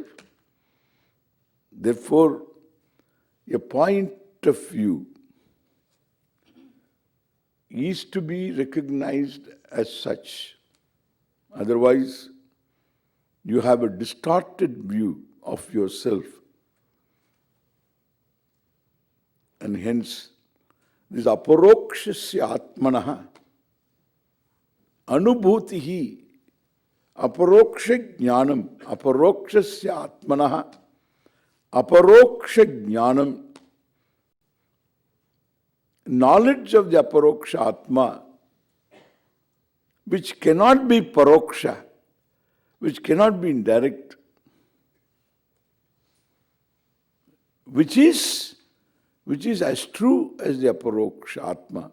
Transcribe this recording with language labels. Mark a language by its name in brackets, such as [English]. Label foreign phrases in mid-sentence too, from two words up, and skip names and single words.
[English] Therefore, a point of view is to be recognized as such. Otherwise, you have a distorted view of yourself. And hence, this [Sanskrit] अपरोक्षस्य आत्मनः अनुभूतिः अपरोक्ष ज्ञानम् अपरोक्षस्य आत्मनः अपरोक्ष ज्ञानम्, [English] knowledge of the [Sanskrit] अपरोक्ष आत्मा, [English] which cannot be paroksha, which cannot be indirect, which is as true as the [Sanskrit] अपरोक्ष आत्मा.